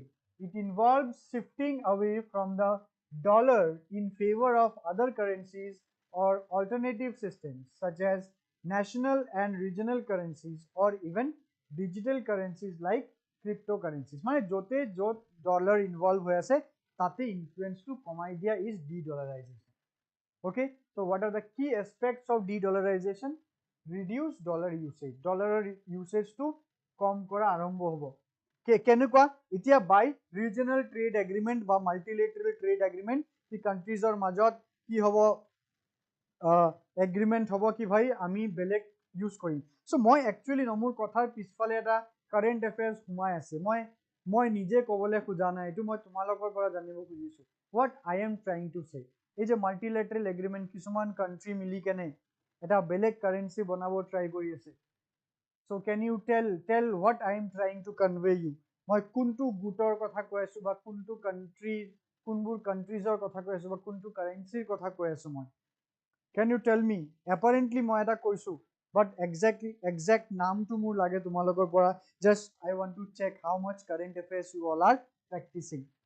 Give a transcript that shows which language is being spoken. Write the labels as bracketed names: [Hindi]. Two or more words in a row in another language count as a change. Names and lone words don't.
[English] It involves shifting away from the dollar in favor of other currencies or alternative systems such as national and regional currencies or even digital currencies like cryptocurrencies [Assamese] মানে যতে যত ডলাৰ ইনভলভ হৈ আছে তাতে ইনফ্লুয়েন্সটো কমাই দিয়া [English] is de-dollarization. Okay, so what are the key aspects of de-dollarization? Reduce dollar usage. Dollar usage [Assamese] to কম কৰা আৰম্ভ হ'ব কেনেকুৱা এতিয়া [English] bi regional trade agreement [Assamese] বা [English] multilateral trade agreement [Assamese] কি কান্ট্ৰিজৰ মাজত কি হ'ব এগ্ৰিমেণ্ট হ'ব কি ভাই আমি বেলেগ ইউজ কৰিম সো মই একচুৱেলি মোৰ কথাৰ পিছফালে এটা [English] current affairs [Assamese] সোমাই আছে মই নিজে ক'বলৈ খোজা নাই এইটো মই তোমালোকৰ পৰা জানিব খুজিছো [English] what I am trying to say [Assamese] এই যে [English] multilateral agreement [Assamese] কিছুমান কান্ট্ৰি মিলি কেনে এটা বেলেগ কাৰেন্সি বনাব ট্ৰাই কৰি আছে [English] so can you tell what I am trying to convey you [Assamese] মই কোনটো গুটৰ কথা কৈ আছো বা কোনটো কান্ট্ৰি কোনবোৰ কান্ট্ৰিজৰ কথা কৈ আছো বা কোনটো কাৰেন্সিৰ কথা কৈ আছো মই [English] can you tell me apparently [Assamese] মই এটা কৈছো [English] but exact [Assamese] নামটো মোৰ লাগে তোমালোকৰ পৰা [English] just I want to check how much current affairs you all are practicing